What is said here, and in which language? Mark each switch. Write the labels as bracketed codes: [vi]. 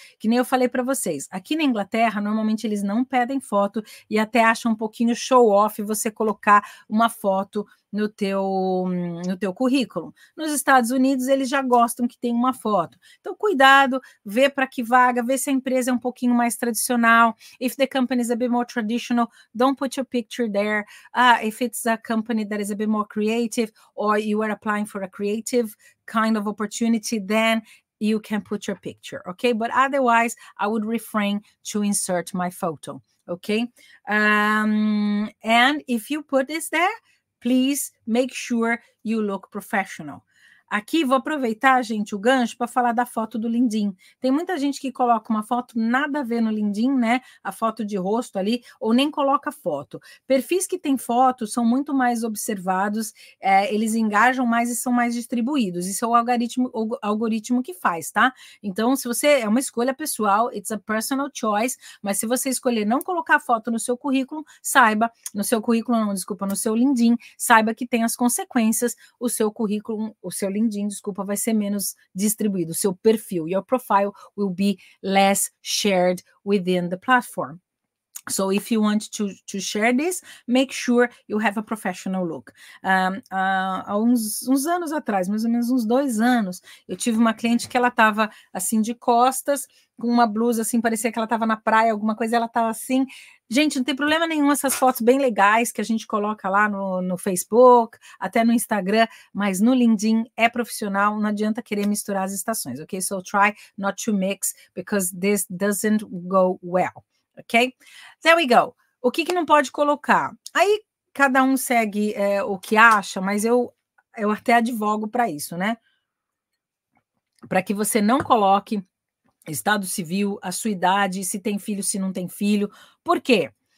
[pt] Que nem eu falei para vocês, aqui na Inglaterra, normalmente eles não pedem foto e até acham um pouquinho show off você colocar uma foto no teu currículo. Nos Estados Unidos, eles já gostam que tenha uma foto. Então, cuidado, vê para que vaga, vê se a empresa é um pouquinho mais tradicional. [en] If the company is a bit more traditional, don't put your picture there. If it's a company that is a bit more creative, or you are applying for a creative kind of opportunity, then you can put your picture, okay? But otherwise, I would refrain to insert my photo, okay? And if you put this there, please make sure you look professional. [pt] Aqui vou aproveitar, gente, o gancho para falar da foto do LinkedIn. Tem muita gente que coloca uma foto nada a ver no LinkedIn, né? A foto de rosto ali, ou nem coloca foto. Perfis que têm foto são muito mais observados, eles engajam mais e são mais distribuídos. Isso é o algoritmo que faz, tá? Então, se você é uma escolha pessoal, [en] it's a personal choice, [pt] mas se você escolher não colocar foto no seu currículo, saiba, no seu currículo não, desculpa, no seu LinkedIn, saiba que tem as consequências, o seu currículo, o seu LinkedIn, desculpa, vai ser menos distribuído. O seu perfil, [en] your profile will be less shared within the platform. So if you want to share this, make sure you have a professional look. [pt] Há uns anos atrás, mais ou menos uns 2 anos, eu tive uma cliente que ela estava assim de costas, com uma blusa assim, parecia que ela estava na praia, alguma coisa, ela estava assim. Gente, não tem problema nenhum essas fotos bem legais que a gente coloca lá no Facebook, até no Instagram, mas no LinkedIn é profissional, não adianta querer misturar as estações, ok? [en] So try not to mix, because this doesn't go well. Ok? There we go. [pt] O que não pode colocar? Aí cada um segue o que acha, mas eu até advogo para isso, né? Para que você não coloque estado civil, a sua idade, se tem filho, se não tem filho. Por quê?